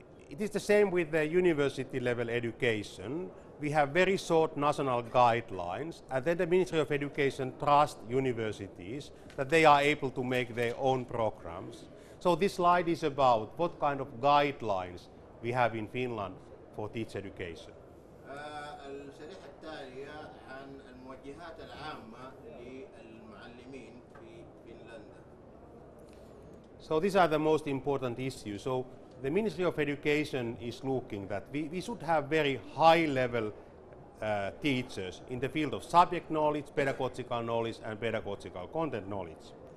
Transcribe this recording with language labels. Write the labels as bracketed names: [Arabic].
[English] It is the same with the university level education. We have very short national guidelines, and then the Ministry of Education trusts universities that they are able to make their own programs. So this slide is about what kind of guidelines we have in Finland for teacher education. [Arabic] الشريحة التالية عن الموجهات العامة للمعلمين في فنلندا. [English] So these are the most important issues. So the Ministry of Education is looking that we should have very high level teachers in the field of subject knowledge, pedagogical knowledge and pedagogical content knowledge.